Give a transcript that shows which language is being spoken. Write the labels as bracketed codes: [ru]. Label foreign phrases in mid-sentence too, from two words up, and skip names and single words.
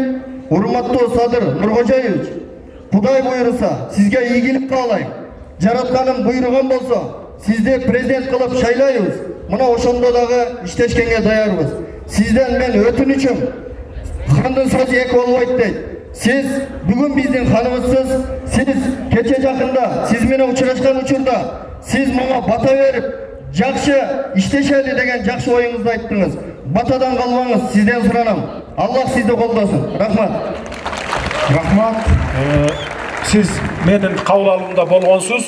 [ky] Урматтуу Садыр Нуркожоевич, Кудай буйруса сизге ийгилик каалайм. Жаратканым буйруган болсо, сизди президент кылып шайлайбыз. Мына ошондо дагы иштешкенге даярбыз. Сизден мен өтүнүчүм, хандын сөзү эки болбойт дейт. Сиз бүгүн биздин ханыбызсыз, сиз кечээ жакында, сиз менен учурашкан учурда, siz мага бата берип, жакшы иштешели деген жакшы оюңузду айттыңыз. Батадан калбаңыз, сизден суранам. Аллах сизди колдосун. Рахмат. Рахмат. Siz менин кабыл алуумда болгонсуз.